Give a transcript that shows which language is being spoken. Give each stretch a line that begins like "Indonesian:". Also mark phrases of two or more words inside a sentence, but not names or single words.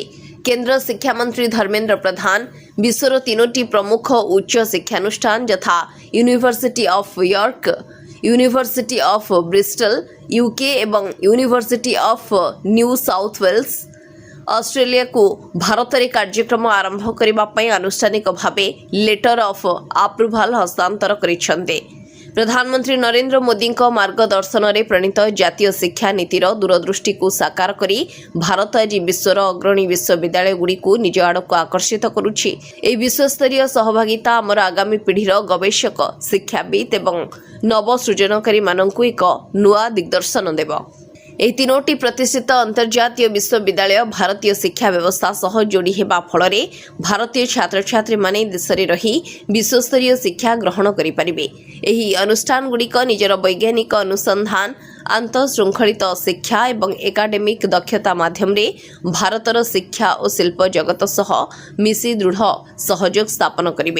Odia: କେନ୍ଦ୍ର ଶିକ୍ଷାମନ୍ତ୍ରୀ ଧର୍ମେନ୍ଦ୍ର ପ୍ରଧାନ ବିଶ୍ୱର ତିନୋଟି ପ୍ରମୁଖ ଉଚ୍ଚ ଶିକ୍ଷାନୁଷ୍ଠାନ ଯଥା ୟୁନିଭର୍ସିଟି ଅଫ୍ ୟର୍କ, ୟୁନିଭର୍ସିଟି ଅଫ୍ ବ୍ରିଷ୍ଟଲ ୟୁକେ ଏବଂ ୟୁନିଭର୍ସିଟି ଅଫ୍ ନ୍ୟୁ ସାଉଥ ୱେଲ୍ସ ଅଷ୍ଟ୍ରେଲିଆକୁ ଭାରତରେ କାର୍ଯ୍ୟକ୍ରମ ଆରମ୍ଭ କରିବା ପାଇଁ ଆନୁଷ୍ଠାନିକ ଭାବେ
English: letter of approval
Odia: ହସ୍ତାନ୍ତର କରିଛନ୍ତି। ପ୍ରଧାନମନ୍ତ୍ରୀ ନରେନ୍ଦ୍ର ମୋଦୀ ମାର୍ଗଦର୍ଶନ ପ୍ରଣୀତ ଜାତୀୟ ଶିକ୍ଷା ନୀତିର ଦୂରଦୃଷ୍ଟି କୁ ସାକାର କରି ଭାରତ ଆଜି ବିଶ୍ୱର ଅଗ୍ରଣୀ ବିଶ୍ୱବିଦ୍ୟାଳୟ ଗୁଡ଼ି କୁ ନିଜ ଆଡ଼ କୁ ଆକର୍ଷିତ କରୁଛି। ଏହି ବିଶ୍ୱସ୍ତରୀୟ ସହଭାଗିତା ଆମର ଆଗାମୀ ପିଢ଼ିର ଗବେଷକ, ଶିକ୍ଷାବିଦ ଏବଂ ନବସୃଜନକାରୀ ମାନଙ୍କୁ ଏକ ନୂଆ ଦିଗ୍ଦର୍ଶନ ଦେବ। ଏହି ତିନୋଟି ପ୍ରତିଷ୍ଠିତ ଅନ୍ତର୍ଜାତୀୟ ବିଶ୍ୱବିଦ୍ୟାଳୟ ଭାରତୀୟ ଶିକ୍ଷା ବ୍ୟବସ୍ଥା ସହ ଯୋଡ଼ି ହେବା ଫଳରେ ଭାରତୀୟ ଛାତ୍ରଛାତ୍ରୀମାନେ ଦେଶରେ ରହି ବିଶ୍ୱସ୍ତରୀୟ ଶିକ୍ଷା ଗ୍ରହଣ କରିପାରିବେ। ଏହି ଅନୁଷ୍ଠାନଗୁଡ଼ିକ ନିଜର ବୈଜ୍ଞାନିକ ଅନୁସନ୍ଧାନ, ଆନ୍ତଃଶୃଙ୍ଖଳିତ ଶିକ୍ଷା ଏବଂ ଏକାଡେମିକ୍ ଦକ୍ଷତା ମାଧ୍ୟମରେ ଭାରତର ଶିକ୍ଷା ଓ ଶିଳ୍ପ ଜଗତ ସହ ମିଶି ଦୃଢ଼ ସହଯୋଗ ସ୍ଥାପନ କରିବେ।